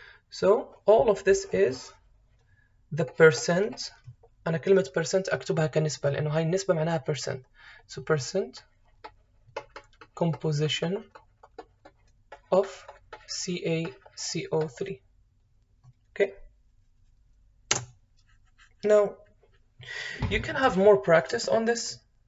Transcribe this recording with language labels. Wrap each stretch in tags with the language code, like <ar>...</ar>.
<en>So all of this is the percent.</en> <ar>أنا كلمة percent أكتبها كنسبة لأنه هاي النسبة معناها percent.</ar> <en>So percent composition of CaCO3. Okay, now you can have more practice on this.</en>